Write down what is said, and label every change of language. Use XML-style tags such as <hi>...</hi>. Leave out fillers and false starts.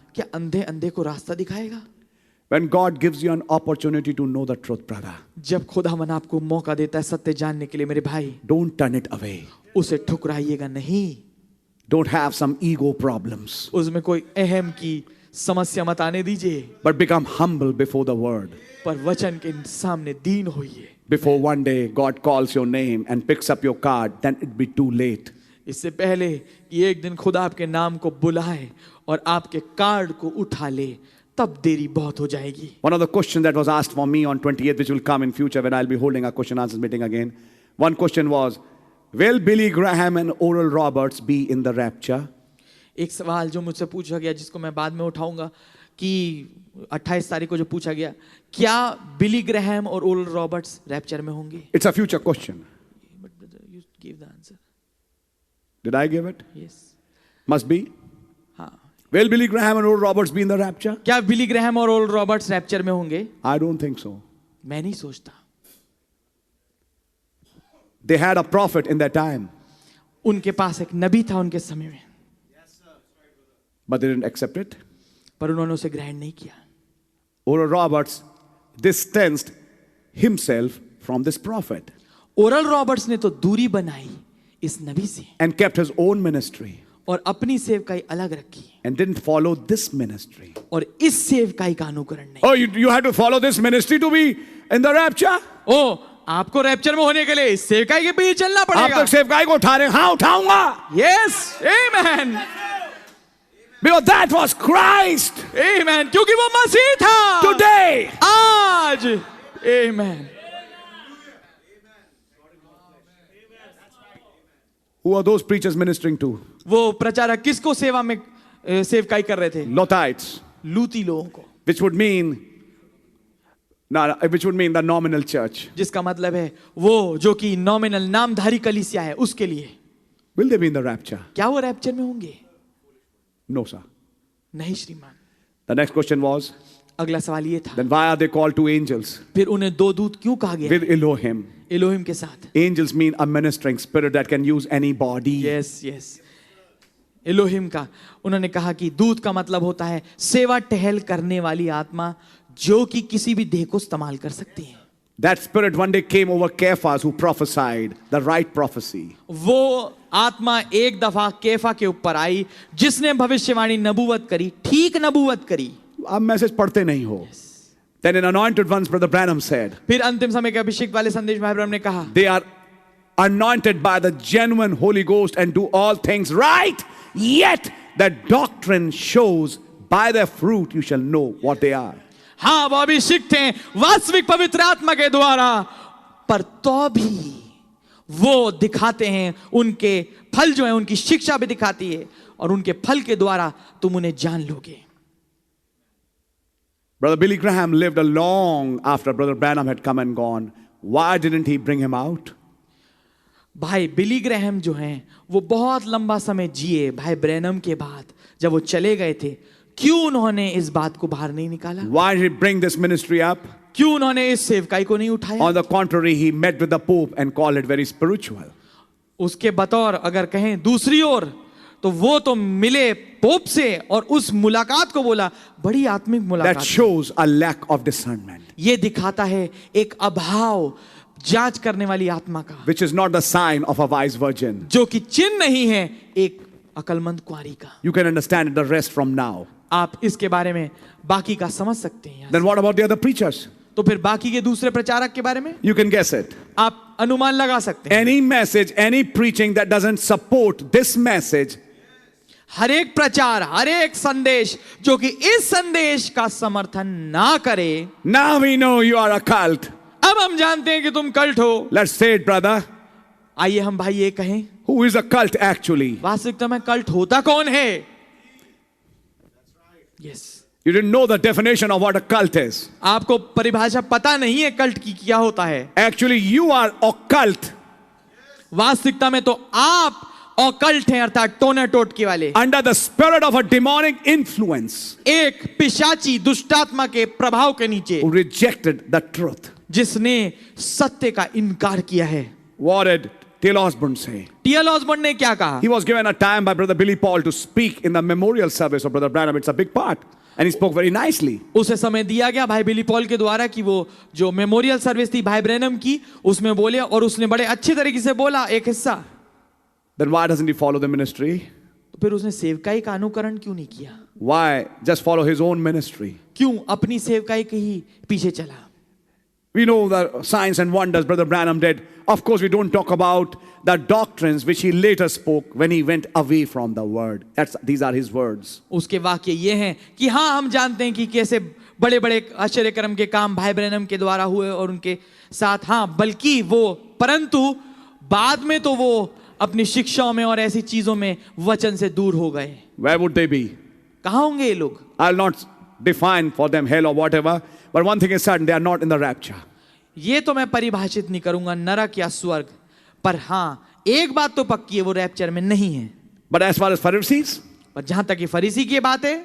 <hi>क्या अंधे अंधे को रास्ता दिखाएगा?</hi> <en>When God gives you an opportunity to know the truth, brother,</en> <hi>जब खुदावन आपको मौका देता है सत्य जानने के लिए मेरे भाई,</hi> <en>don't turn it away.</en> <hi>उसे ठुकराइएगा नहीं।</hi> <en>Don't have some ego problems,</en> <hi>उसमें कोई अहम की समस्या मत आने दीजिए,</hi> <en>but become humble before the word.</en> <hi>पर वचन के सामने दीन होइए।</hi> <en>Before one day God calls your name and picks up your card, then it be too late.</en> <hi>इससे पहले कि एक दिन खुदा आपके नाम को बुलाए और आपके कार्ड को उठा ले, तब देरी बहुत हो जाएगी।</hi> <en>One of the questions that was asked for me on 28th, which will come in future when I'll be holding a question answers meeting again. One question was, will Billy Graham and Oral Roberts be in the rapture?</en> <hi>एक सवाल जो मुझसे पूछा गया, जिसको मैं बाद में उठाऊंगा, कि 28 तारीख को जो पूछा गया, क्या बिली ग्रैहम और ओरल रॉबर्ट्स रैप्चर में होंगे?</hi> <en>It's a future question. But brother, you give the answer. Did I give it? Yes. Must be.</en> <hi>हाँ।</hi> <en>Will Billy Graham and Oral Roberts be in the rapture?</en> <hi>क्या बिली Graham और oral Roberts rapture में होंगे?</hi> <en>I don't think so.</en> <hi>मैं नहीं सोचता।</hi> <en>They had a prophet in that time,</en> <hi>उनके पास एक नबी था उनके समय में,</hi> <en>but they didn't accept it.</en> <hi>पर उन्होंने उसे ग्रहण नहीं किया।</hi> <en>Oral Roberts distanced himself from this prophet</en> <hi>oral Roberts ने तो दूरी बनाई इस नबी से</hi> <en>and kept his own ministry</en> <hi>और अपनी सेवकाई अलग रखी</hi> <en>and didn't follow this ministry.</en> <hi>और इस सेवकाई का अनुकरण नहीं।</hi> <en>Oh, you had to follow this ministry to be in the rapture?</en> <hi>ओ, आपको रैप्चर में होने के लिए इस सेवकाई के पीछे चलना आप पड़ेगा। तो सेवकाई को उठा रहे हैं। हाँ, उठाऊंगा।</hi> <en>Yes, amen, Because that was Christ.</en> <hi>amen, क्योंकि वो मसीह था।</hi> <en>Today,</en> <hi>आज, amen।</hi> <en>who are those preachers ministering to?</en> <hi>वो प्रचारक किसको सेवा में सेवकाई कर रहे थे?</hi> <en>Lothites,</en> <hi>लूती लोगों को,</hi> <en>which would mean the nominal church.</en> <hi>जिसका मतलब है वो जो कि नॉमिनल नामधारी कलीसिया है, उसके लिए।</hi> <en>Will they be in the rapture?</en> <hi>क्या वो रैप्चर में होंगे?</hi> <en>No, sir.</en> <hi>नहीं श्रीमान।</hi> <en>The next question was,</en> <hi>अगला सवाल ये था,</hi> <en>then why are they called two angels</en> <hi>फिर उन्हें दो दूत क्यों कहा गया?</hi> <en>with Elohim?</en> <hi>एलोहिम के साथ।</hi> <en>Angels mean a ministering spirit that can use any body. Yes yes,</en> <hi>Elohim का उन्होंने कहा कि दूत का मतलब होता है सेवा टहल करने वाली आत्मा, जो कि किसी भी देह को इस्तेमाल कर सकती है।</hi> <en>That spirit one day came over Cephas, who prophesied the right prophecy.</en> <hi>वो आत्मा एक दफा केफा के ऊपर आई, जिसने भविष्यवाणी नबूवत करी, ठीक नबूवत करी। आप मैसेज पढ़ते नहीं हो।</hi> <en>Then in Anointed Ones, Brother Branham said,</en> <hi>फिर अंतिम समय के अभिषेक वाले संदेश भाई ब्रह्म ने कहा,</hi> <en>they are anointed by the genuine Holy Ghost and do all things right, yet the doctrine shows by their fruit you shall know what they are.</en> <hi>हाँ वो अभिषिक्त हैं वास्तविक पवित्र आत्मा के द्वारा, पर तो भी वो दिखाते हैं, उनके फल जो है, उनकी शिक्षा भी दिखाती है और उनके फल के द्वारा तुम उन्हें जान लोगे।</hi> <en>Brother Billy Graham lived a long after Brother Branham had come and gone. Why didn't he bring him out?</en> <hi>भाई बिली ग्रैहम जो हैं वो बहुत लंबा समय जिए भाई ब्रैनम के बाद, जब वो चले गए थे, क्यों उन्होंने इस बात को बाहर नहीं निकाला?</hi> <en>Why did he bring this ministry up?</en> <hi>क्यों उन्होंने इस सेवकाई को नहीं उठाया?</hi> <en>On the contrary, he met with the Pope and called it very spiritual.</en> <hi>उसके बतौर अगर कहें दूसरी ओर, तो वो तो मिले पोप से और उस मुलाकात को बोला बड़ी आत्मिक</hi> <en>That</en> <hi>मुलाकात।</hi> <en>shows a lack of discernment,</en> <hi>ये दिखाता है एक अभाव जांच करने वाली आत्मा का,</hi> <en>which is not the sign of a wise virgin.</en> <hi>जो कि चिन्ह नहीं है एक अकलमंद कुंवारी का।</hi> <en>You can understand the rest from now.</en> <hi>आप इसके बारे में बाकी का समझ सकते हैं।</hi> <en>Then what about the other preachers?</en> <hi>तो फिर बाकी के दूसरे प्रचारक के बारे में</hi> <en>You can guess it.</en> <hi>आप अनुमान लगा सकते हैं।</hi> <en>Any message, any preaching that doesn't support this message</en> <hi>हर एक प्रचार, हर एक संदेश जो कि इस संदेश का समर्थन ना करे,</hi> <en>now we know you are a cult.</en> <hi>अब हम जानते हैं कि तुम कल्ट हो।</hi> <en>Let's say it, brother.</en> <hi>आइए हम भाई ये कहें,</hi> <en>Who is a cult actually?</en> <hi>वास्तविकता में कल्ट होता कौन है?</hi> <en>Yes, You didn't know the definition of what a cult is.</en> <hi>आपको परिभाषा पता नहीं है कल्ट की क्या होता है।</hi> <en>Actually, you are occult</en> <hi>वास्तविकता में तो आप ऑकल्ट हैं, अर्थात टोना टोटके वाले,</hi> <en>under the spirit of a demonic influence</en> <hi>एक पिशाची दुष्टात्मा के प्रभाव के नीचे,</hi> <en>who rejected the truth.</en> <hi>जिसने सत्य का इनकार किया है।</hi> <en>What did T.L. Osborne say?</en> <hi>टी.एल. Osborne ने क्या कहा?</hi> <en>He was given a time by Brother Billy Paul to speak in the memorial service of Brother Branham. It's a big part. And he spoke very nicely.</en> <hi>उसे समय दिया गया भाई Billy Paul के द्वारा कि वो जो मेमोरियल सर्विस थी भाई ब्रैनम की, उसमें बोले और उसने बड़े अच्छे तरीके से बोला एक हिस्सा।</hi> <en>Then why doesn't he follow the ministry?</en> <hi>तो फिर उसने सेवकाई का अनुकरण क्यों नहीं किया?</hi> <en>Why just follow his own ministry?</en> <hi>क्यों अपनी सेवकाई के ही पीछे चला?</hi> <en>We know the signs and wonders Brother Branham did. Of course, we don't talk about the doctrines which he later spoke when he went away from the word. These are his words.</en> <hi>उसके वाक्य ये हैं कि हाँ हम जानते हैं कि कैसे बड़े बड़े आश्चर्य कर्म के काम भाई ब्रैनम के द्वारा हुए और उनके साथ, हाँ बल्कि वो, परंतु बाद में तो वो अपनी शिक्षाओं में और ऐसी चीजों में वचन से दूर हो गए।</hi> <en>Where would they be?</en> <hi>कहाँ होंगे ये लोग?</hi> <en>I'll not define for them hell or whatever, but one thing is certain, they are not in the rapture.</en> <hi>ये तो मैं परिभाषित नहीं करूंगा नरक या स्वर्ग, पर हाँ एक बात तो पक्की है, वो रैप्चर में नहीं है।</hi> <en>But as far as Pharisees,</en> <hi>पर जहां तक ये फरीसी की बात है,</hi>